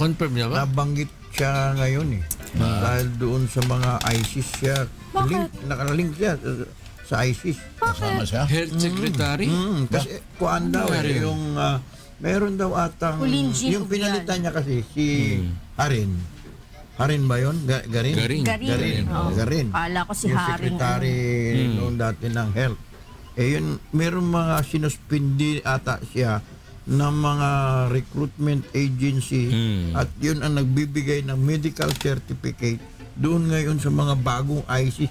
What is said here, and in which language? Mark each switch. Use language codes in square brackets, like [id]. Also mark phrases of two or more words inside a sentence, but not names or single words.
[tl] Na-confirm niya ba? Nabanggit siya ngayon Dahil doon sa mga ISIS siya. Nakalink siya sa ISIS. Kasama siya. Health Secretary? Kasi kuan daw Meron. yung meron daw atang Pauline G. yung pinalitan niya kasi si Harin. Harin ba yun? Garin? Garin. Garin. Oo. Garin. Kala ko si Yung Haring. secretary noon dati ng health. Yun, meron mga sinuspindi ata siya ng mga recruitment agency at yun ang nagbibigay ng medical certificate doon ngayon sa mga bagong IC.